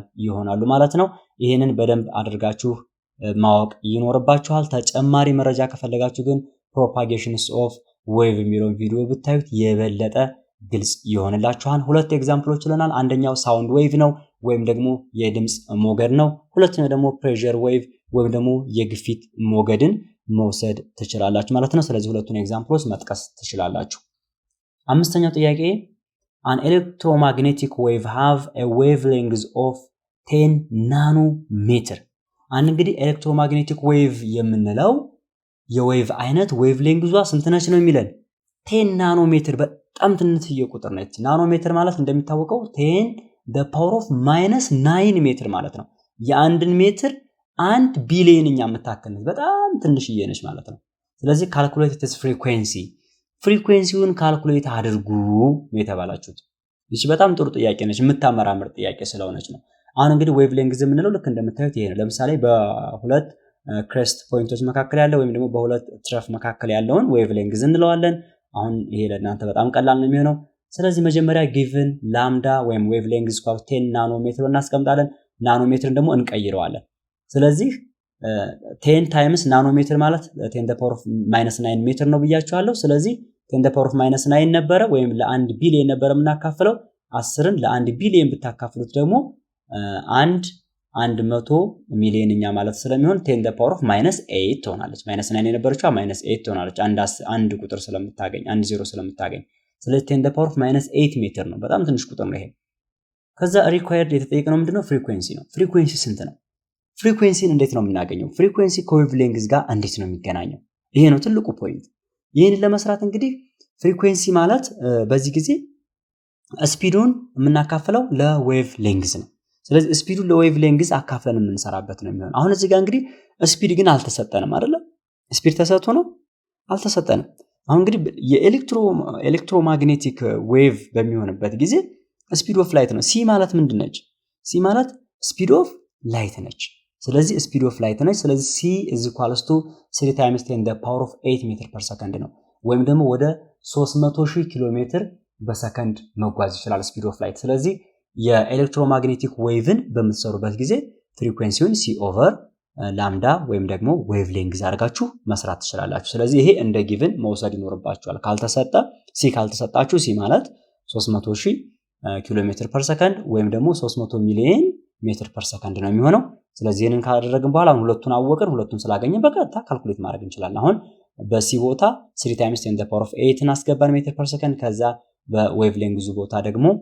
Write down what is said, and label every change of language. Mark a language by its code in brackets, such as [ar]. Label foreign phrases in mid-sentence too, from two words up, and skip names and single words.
[am] ይሆናሉ ማለት ነው። ይሄንን በደንብ አድርጋችሁ ማወቅ ይኖርባችኋል። ተጨማሪ መረጃ ከፈለጋችሁ ግን [en] propagations of wave [am] የሚለውን ቪዲዮ ብታዩት የበለጠ ግልጽ ይሆንላችኋል። ሁለት ኤግዛምፕሎች ለናል። አንደኛው [en] sound wave [am] ነው ወይም ደግሞ የድምጽ ሞገድ ነው። ሁለተኛው ደግሞ [en] pressure wave [am] ወይም ደግሞ የግፊት ሞገድን መውሰድ ትችላላችሁ ማለት ነው። ስለዚህ ሁለቱን ኤግዛምፕሎች መጥቀስ ትችላላችሁ። አምስተኛው ጥያቄ [en] an electromagnetic wave have a wavelength of 10 [am] ናኖሜትር። እንግዲህ [en] electromagnetic wave [am] የምንለው የዌቭ አይነት ዌቭሌንግዟ ስንት ነች ነው የሚለን 10 ናኖሜትር። በጣም ትንሽዬ ቁጥር ነች። ናኖሜትር ማለት እንደሚታወቀው [en] 10 the power of -9 [am] ሜትር ማለት ነው። የአንድን ሜትር 1 ቢሊየንኛ የምታክል ነች። በጣም ትንሽዬ ነች ማለት ነው። ስለዚህ [en] calculate its frequency [am] ፍሪኩዌንሲውን ካልኩሌት አድርጉ ነው የተባላችሁት። እሺ በጣም ጥሩ ጥያቄ ነች። የምታመራምር ጥያቄ ስለሆነች ነው። አሁን እንግዲህ ዌቭሌንግዝ የምንለው ልክ እንደምታዩት ይሄ ነው። ለምሳሌ በሁለት ክሬስት ፖይንቶች መካከል ያለው ወይም ደግሞ በሁለት ትረፍ መካከል ያለውን ዌቭሌንግዝ እንለዋለን። አሁን ይሄ ለእናንተ በጣም ቀላል ነው የሚሆነው። ስለዚህ መጀመሪያ given ላምዳ ወይም ዌቭሌንግዝ ኳው 10 ናኖሜትር እናስቀምጣለን። ናኖሜትርን ደግሞ እንቀይረዋለን። ስለዚህ 10 ታይምስ ናኖሜትር ማለት [en] 10 the power of -9 [am] ሜትር ነው ብያችኋለሁ። ስለዚህ [en] 10 the power of -9 [am] ነበረ ወይም ለ1 ቢሊየን ነበረ የምናካፍለው። 10ን ለ1 ቢሊየን ብታካፍሉት ደግሞ 100 ሚሊዮንኛ ማለት ስለሚሆን [en] 10 the power of -8 [am] ትሆናለች። -9 የነበረችው -8 ትሆናለች። አንድ ቁጥር ስለምታገኝ 10 ስለምታገኝ ስለዚህ [en] 10 the power of -8 [am] ሜትር ነው። በጣም ትንሽ ቁጥር ነው ይሄ። ከዛ ሪኳየርድ የተጠየቀው ምንድነው? ፍሪኩዌንሲ ነው። ፍሪኩዌንሲ ስንት ነው? ፍሪኩዌንሲን እንዴት ነው የምናገኘው? ፍሪኩዌንሲ ከዌቭሌንግዝ ጋር እንዴት ነው የሚገናኘው? ይሄ ነው ትልቁ ፖይንት። ይሄን ለመስራት እንግዲህ ፍሪኩዌንሲ ማለት በዚህ ጊዜ ስፒዱን የምናካፍለው ለዌቭ ሌንግዝ ነው። ስለዚህ ስፒዱን ለዌቭ ሌንግዝ አካፍለን የምንሰራበት ነው የሚሆነው። አሁን እዚህ ጋር እንግዲህ ስፒድ ግን አልተሰጠንም አይደለ? ስፒድ ተሰጥቶ ነው አልተሰጠንም። አሁን እንግዲህ የኤሌክትሮማግኔቲክ ዌቭ በሚሆንበት ጊዜ [en] speed of light [am] ነው። ሲ ማለት ምንድነች? ሲ ማለት [en] speed of light [am] ነች። ስለዚህ [en] speed of light [am] ነች። ስለዚህ [en] c = 3 times 10 the power of 8 [am] ሜትር [en] per second [am] ነው። ወይም ደግሞ ወደ 300,000 ኪሎ ሜትር በሰከንድ መጓዝ ይችላል ስፒድ [en] of light። [am] ስለዚህ የኤሌክትሮማግኔቲክ ዌቭን በምትሰሩበት ጊዜ ፍሪኩዌንሲውን [en] c over [am] ላምዳ ወይም ደግሞ ዌቭ ሌንግዝ አድርጋችሁ መስራት ትችላላችሁ። ስለዚህ ይሄ እንደ ጊቭን መውሰድ ይኖርባችኋል። ካልተሰጠ ሲ ካልተሰጣችሁ ሲ ማለት 300,000 ኪሎ ሜትር [en] per second [am] ወይም ደግሞ 300 ሚሊዮን ሜትር [en] per second [am] ነው የሚሆነው። ስለዚህ ይሄንን ካደረግን በኋላ ሁለቱን አወቅን፣ ሁለቱን ስላገኘን በቀጥታ ካልኩሌት ማድረግ እንችላለን። አሁን በሲ ቦታ [en] 3 times 10 power of 8 [am] እናስገባን ሜትር [en] per second። [am] ከዛ በዌቭ ሌንግዙ ቦታ ደግሞ